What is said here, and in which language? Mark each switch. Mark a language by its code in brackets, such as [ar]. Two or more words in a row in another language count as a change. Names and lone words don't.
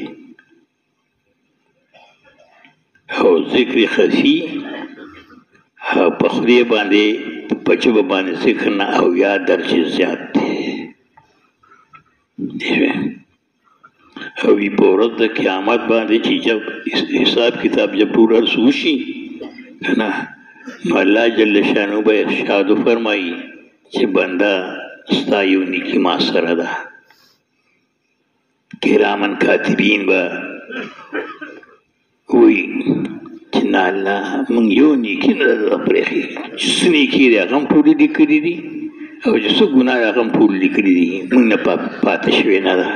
[ps] او ذکر خفی په خدای باندې په ژبه باندې ذکر نه او یا درجې زیات دی او وی په ورځ د قیامت باندې چې [ur] جب حساب کتاب جب پورا [ps] وشي نه نو الله جل شانو به ارشاد فرمایي چې بنده ستا یو نیکي ما سره ده. کرامن کاتبین به وی چې نه الله موږ یو نیکي نه ده پرېښي چې څه نیکي دی هغه هم ټولې لیکلي دي او چې څه ګناه هغه هم ټول لیکلي دي موږ نه پاتې شوې نه ده.